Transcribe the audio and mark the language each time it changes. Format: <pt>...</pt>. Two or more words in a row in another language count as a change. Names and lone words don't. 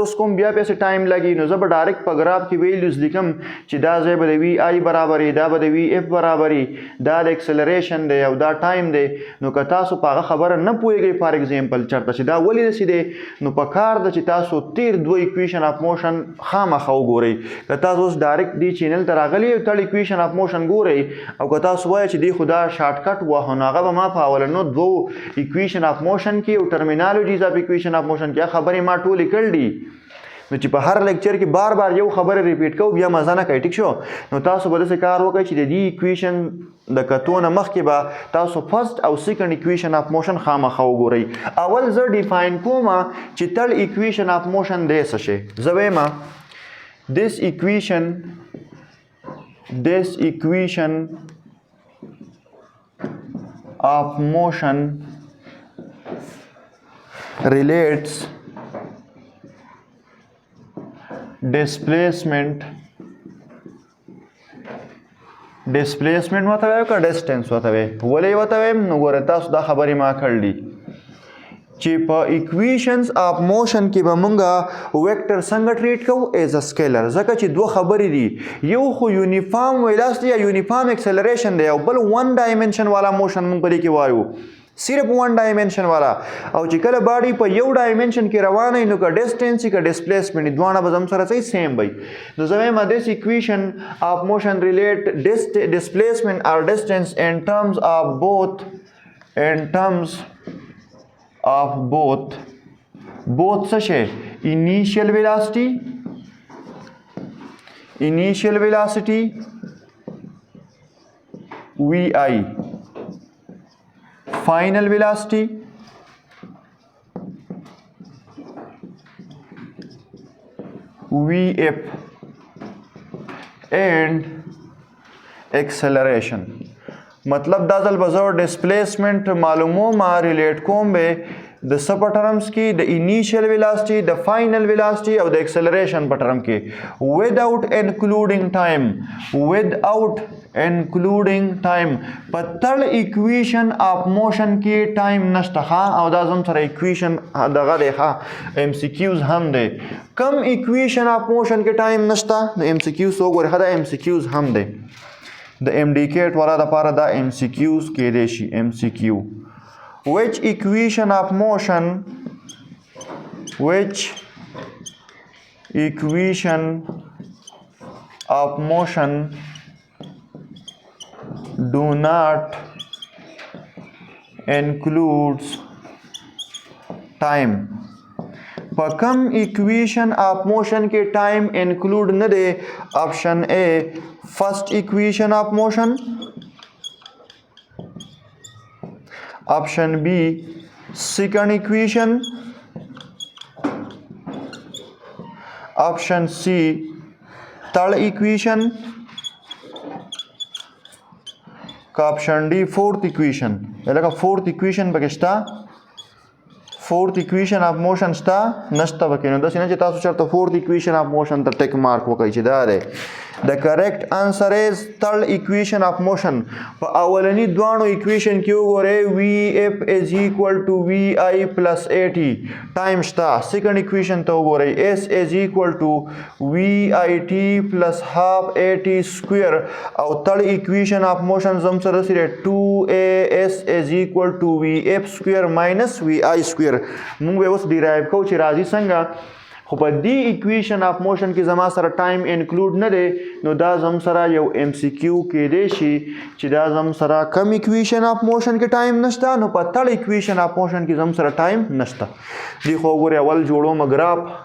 <ps>اوس کوم بیا پیسې ټایم لګي نو زه به ډایرکټ په ګراف کې ویلیوز لیکم چې دا ځای به د وی آی برابرې دا به د وی اف برابرې دا د اکسلریشن دی او دا ټایم دی نو که تاسو په هغه خبره نه پوهیږئ</ps> <en>for example</en> <ps>چېرته چې دا ولې داسې دی نو په کار ده چې تاسو تیر دوه</ps> <en>equation of motion</en> <ps>خامخا وګورئ که تاسو اوس ډایرکټ دې چینل ته راغلي یو</ps> <en>equation of motion</en> <ps>ګورئ او که تاسو وایئ چې دی خو دا</ps> <en>short cut</en> <ps>وه نو هغه به ما په اولنو دوو</ps> <en>equation of motion</en> <ps>کې او</ps> <en>terminologies of equation of motion</en> <ps>کې خبرې ما ټولې کړل دي نو چې په هر لیکچر کې بار بار یو خبره ریپیټ کوو بیا مزه نه کوي ټیک شو نو تاسو به داسې کار وکړئ چې د دې equation د کتو نه مخکې به تاسو فرست او سیکنډ</ps> <en>equation of motion</en> <ps>خامخا وګورئ اول زه ډیفاین کوم چې تل</ps> <en>equation of motion</en> <ps>دی څه شی زه وایم</ps> <en>this equation of motion relates displacement</en> <ps>وته وایو که distance وته وایو ولې وته وایم نو ګوره تاسو دا خبرې ما کړلې چې په</ps> <en>equations of motion</en> <ps>کې به مونږه ویکټر څنګه ټریټ کوو</ps> <en>as a scalar</en> <ps>ځکه چې دوه خبرې دي یو خو</ps> <en>uniform velocity</en> <ps>یا</ps> <en>uniform acceleration</en> <ps>دی او بل</ps> <en>one dimension</en> <ps>والا موشن مونږ په دې کې وایو صرف</ps> <en>one dimension</en> <ps>والا او چې کله باډي په یو ډایمنشن کې روانه نو که ډسټنس که ډسپلیسمنټ دواړه به زموږ سره صحیح سیم وي نو زه وایم</ps> <en>this equation of motion relate displacement or distance in terms of both</en> <ps>څه شی</ps> <en>initial velocity vi final velocity vf and acceleration</en> <ps>مطلب دا ځل به زه ډسپلیسمنټ معلوموم ریلیټ کوم به د څه په ټرمز کې د</ps> <en>initial velocity</en> <ps>د</ps> <en>final velocity</en> <ps>او د اکسلریشن په ټرم کې without</ps> <en>including time</en> <ps>په</ps> <en>third equation of motion</en> <ps>کې ټایم نشته او دا زم سره اکویشن دغه دی ام سی کیوز هم دی کم</ps> <en>equation of motion</en> <ps>کې ټایم نشته نو ام سی کیوز وګورئ دا ام سی کیوز هم دی د انډیکیټ والا دپاره دا ام سی کیوز کېدی شي ام سی کیو</ps> <en>which equation of motion do not includes time</en> <ps>په کم</ps> <en>equation of motion کې time include</en> <ps>نه دی</ps> <en>option A first equation of motion option B second equation option C third equation option D fourth equation لکه fourth equation</en> <ps>پکې شته</ps> <en>fourth equation of motion</en> <ps>شته نشته پکې نو داسې نه چې تاسو</ps> <en>چېرته fourth equation of motion</en> <ps>ته ټیک مارک وکړئ چې دا دی</ps> <en>The correct answer is third equation of motion</en> <ps>په اولنی دوانو</ps> <en>equation</en> <ps>کې وګورئ</ps> <en>vf is equal to vi plus at time شته second equation ته وګورئ s is equal to vit plus half at square او third equation of motion</en> <ps>زم سره سره</ps> <en>2as is equal to vf square minus vi square موږ</en> <ps>به اوس ډیرایو کوو چې راځي څنګه خو په دې</ps> <en>equation of motion</en> <ps>کې زما سره</ps> <en>time include</en> <ps>نه دی نو دا زم سره یو ام سی کیو کېدی شي چې دا زم سره کم</ps> <en>equation of motion</en> <ps>کې ټایم نشته نو په</ps> <en>third equation of motion</en> <ps>کې زم سره ټایم نشته دی خو وګورئ اول جوړوم ګراف</ps>